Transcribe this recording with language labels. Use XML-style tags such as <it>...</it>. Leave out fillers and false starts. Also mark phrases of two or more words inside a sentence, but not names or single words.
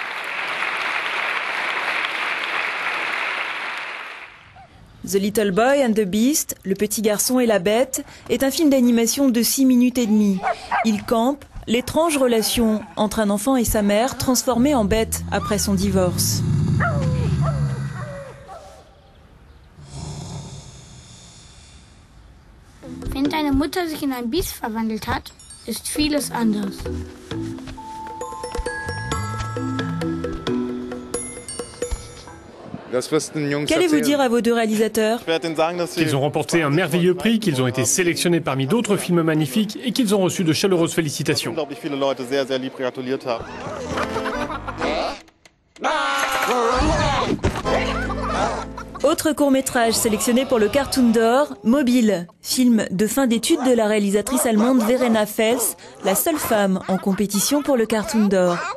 <fr>The Little Boy and the Beast, Le petit garçon et la bête, est un film d'animation de 6 minutes et demie. Il campe l'étrange relation entre un enfant et sa mère transformée en bête après son divorce.</fr> <de>Wenn deine Mutter sich in ein Biest verwandelt hat, ist vieles anders.</de> <fr>Qu'allez-vous dire à vos 2 réalisateurs? Qu'ils ont remporté un merveilleux prix, qu'ils ont été sélectionnés parmi d'autres films magnifiques et qu'ils ont reçu de chaleureuses félicitations. Autre court-métrage sélectionné pour le Cartoon d'Or, Mobile, film de fin d'études de la réalisatrice allemande Verena Fels, la seule femme en compétition pour le Cartoon d'Or.</fr>